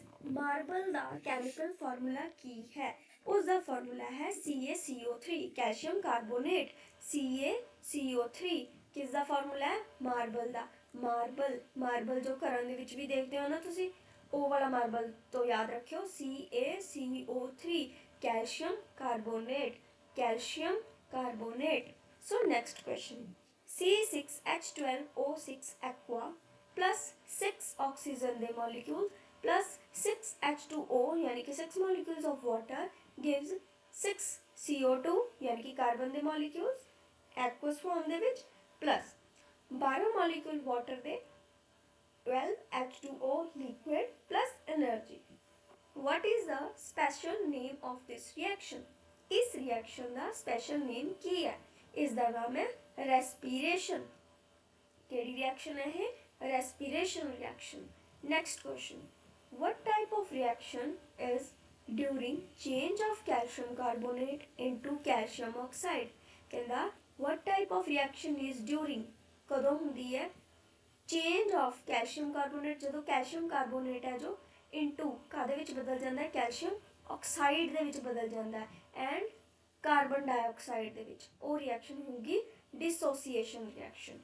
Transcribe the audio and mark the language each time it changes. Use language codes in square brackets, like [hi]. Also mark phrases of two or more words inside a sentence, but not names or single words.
[pa] ਮਾਰਬਲ ਦਾ [en] chemical formula [pa] ਕੀ ਹੈ? ਉਸ ਦਾ ਫਾਰਮੂਲਾ ਹੈ CaCO3, [en] calcium carbonate. [pa] CaCO3 ਕਿਸ ਦਾ ਫਾਰਮੂਲਾ ਹੈ? ਮਾਰਬਲ ਦਾ। ਮਾਰਬਲ ਜੋ ਘਰਾਂ ਦੇ ਵਿੱਚ ਵੀ ਦੇਖਦੇ ਹੋ ਨਾ ਤੁਸੀਂ, ਉਹ ਵਾਲਾ ਮਾਰਬਲ ਤੋਂ ਯਾਦ ਰੱਖਿਓ CaCO3, [en] calcium carbonate। So next question, C6H12O6 aqua plus 6 oxygen ਦੇ molecules plus 6 H2O [hi] यानी कि [en] 6 molecules of water gives 6 CO2 यानी कि कार्बन ਦੇ molecules aqueous form [pa] ਦੇ ਵਿੱਚ [en] plus 12 molecule water ਦੇ 12 H2O liquid plus energy। What is the special name of this reaction? [pa] इस reaction ਦਾ [en] special name [pa] ਕੀ ਹੈ? ਇਸ ਦਾ ਨਾਮ ਹੈ respiration। ਕਿਹੜੀ reaction ਹੈ ਇਹ? [en] Respiration reaction। Next question, what type of reaction is during change of calcium carbonate into calcium oxide। ਕਹਿੰਦਾ what type of reaction is during, [pa] ਕਦੋਂ ਹੁੰਦੀ ਹੈ? [en] change of calcium carbonate, [pa] ਜਦੋਂ [en] calcium carbonate [pa] ਹੈ ਜੋ ਇਨਟੂ ਕਾਹਦੇ ਵਿੱਚ ਬਦਲ ਜਾਂਦਾ ਹੈ? [en] calcium oxide [pa] ਦੇ ਵਿੱਚ ਬਦਲ ਜਾਂਦਾ ਹੈ [en] and carbon dioxide [pa] ਦੇ ਵਿੱਚ। ਉਹ ਰਿਐਕਸ਼ਨ ਹੋਊਗੀ [en] dissociation reaction.